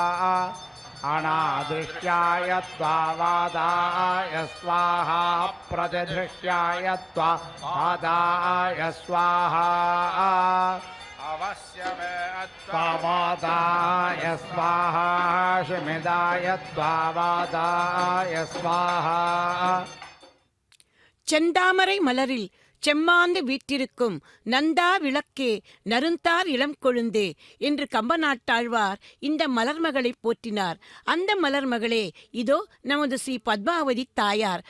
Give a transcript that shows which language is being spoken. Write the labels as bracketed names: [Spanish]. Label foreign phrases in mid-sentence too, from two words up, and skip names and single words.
[Sanskrit] अनादृश्याय त्वावादाय स्वाहा प्रतिदृश्याय त्वावादाय स्वाहा त्वावादाय स्वाहा शिमिदाय त्वावादाय स्वाहा [Tamil] செந்தாமரை மலரில் செம்மாந்து வீற்றிருக்கும் நந்தா விளக்கே நறுந்தார் இளம் கொழுந்தே என்று கம்பநாட்டாழ்வார் இந்த மலர்மகளை போற்றினார். அந்த மலர்மகளே இதோ நமது ஸ்ரீ பத்மாவதி தாயார்.